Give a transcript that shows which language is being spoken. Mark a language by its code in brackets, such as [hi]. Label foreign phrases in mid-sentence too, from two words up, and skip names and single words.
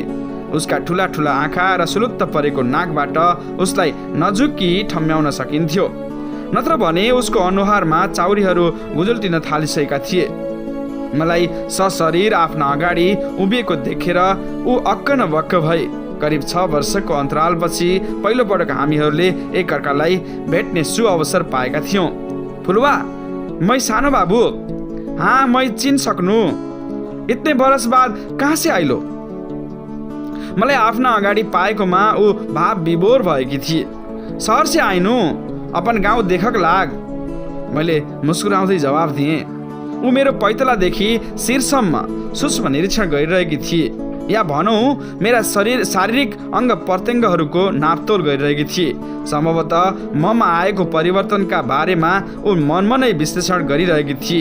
[ne] उसका ठुला ठुला आँखा र सुलुत्त परेको नाकबाट उसलाई नजुकी ठम्म्याउन सकिन्थ्यो, नत्र भने उसको अनुहारमा चाउरीहरू गुजुल्टिन थालिसकेका थिए। मलाई सशरीर आफ्ना अगाडि उभिएको देखेर ऊ अक्क न बक्क भए। करिब 6 वर्षको अन्तरालपछि पहिलोपटक हामीहरूले एकअर्कालाई भेट्ने सुअवसर पाएका थियौँ। [mai] फुलवा, मैं सानो बाबू। हाँ, मैं चिन सक्नु। इतने बरस बाद कहाँ से आइलो? [ne] मलाई आफ्ना अगाडि पाएकोमा ऊ भाव विभोर भएकी थिए। [mai] शहर से आइनु, अपन गाउँ देखक लाग। [ne] मैले मुस्कुराउँदै जवाफ दिएँ। ऊ मेरो पैतलादेखि शिरसम्म सूक्ष्म निरीक्षण गरिरहेकी थिए, या भनौँ मेरा शारीरिक अङ्ग प्रत्यङ्गहरूको नापतोल गरिरहेकी थिए। सम्भवतः ममा आएको परिवर्तनका बारेमा ऊ मनमा नै विश्लेषण गरिरहेकी थिए।